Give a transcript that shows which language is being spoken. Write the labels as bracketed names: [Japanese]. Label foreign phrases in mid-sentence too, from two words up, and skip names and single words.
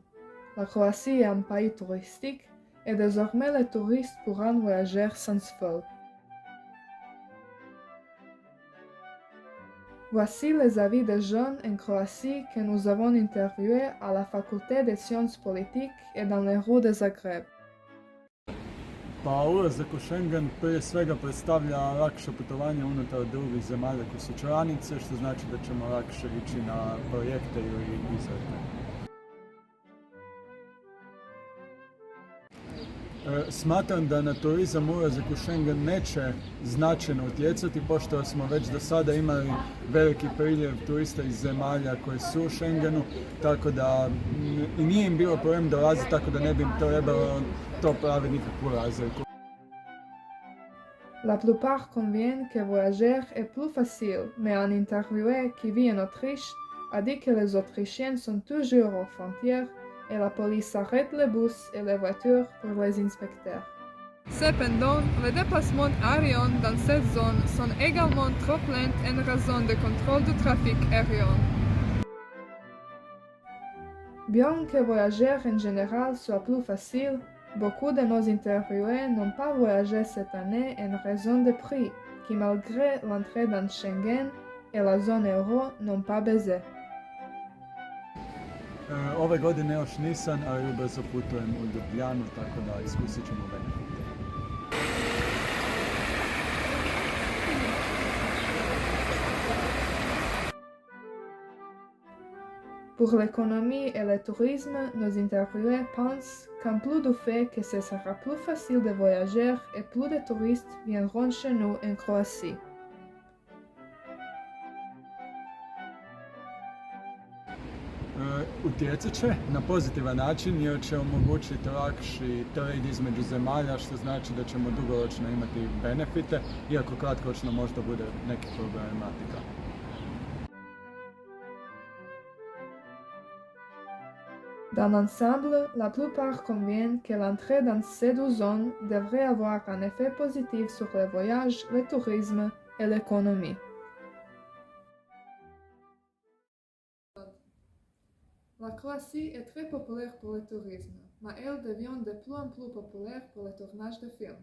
[French] La Croatie est un pays touristique et désormais les touristes pourront voyager sans frais. Voici les avis des jeunes en Croatie que nous avons interviewés à la faculté de sciences politiques et dans les rues de Zagreb. [Croatian] Pa ulazak u Schengen prije svega predstavlja lakše putovanje unutar drugih zemalja koje su članice, što znači da ćemo lakše ići na projekte ili izlete. Smatram da na turizam ulazak u Schengen neće značajno utjecati, pošto smo već do sada imali veliki priljev turista iz zemalja koji su u Schengenu, tako da i nije im bilo problem dolaziti, tako da ne bi im trebalo to pravi nikakvu razliku. [French] La plupart conviennent que voyager est plus facile, mais un interviewé qui vit en Autriche a dit que les Autrichiens sont toujours aux frontières et la police arrête les bus et les voitures pour les inspecter. Cependant, les déplacements aériens dans cette zone sont également trop lents en raison du contrôle du trafic aérien. Bien que voyager en général soit plus facile, beaucoup de nos interviewés n'ont pas voyagé cette année en raison des prix, qui malgré l'entrée dans Schengen et la zone euro n'ont pas baissé. [Croatian] Ove godine još nisam, ali ubrzo putujem u Ljubljanu, tako da iskusit ćemo benefite. [French] Pour l'économie et le tourisme, nos interviewés pensent qu'en plus du fait que ce sera plus facile de voyager et plus de touristes viendront chez nous en Croatie. [Croatian] Utjecat će na pozitivan način jer će omogućiti lakši trade između zemalja, što znači da ćemo dugoročno imati benefite, iako kratkoročno možda bude neki problematika. [French] Dans l'ensemble, la plupart conviennent que l'entrée dans ces deux zones devrait avoir un effet positif sur les voyages, le tourisme et l'économie. La Croatie est très populaire pour le tourisme, mais elle devient de plus en plus populaire pour le tournage de films.